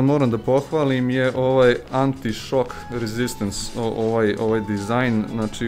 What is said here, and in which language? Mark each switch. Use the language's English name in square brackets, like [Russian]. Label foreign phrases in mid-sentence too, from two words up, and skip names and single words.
[Serbian] moram da pohvalim je ovaj [English] anti-shock resistance, [Serbian] ovaj dizajn, znači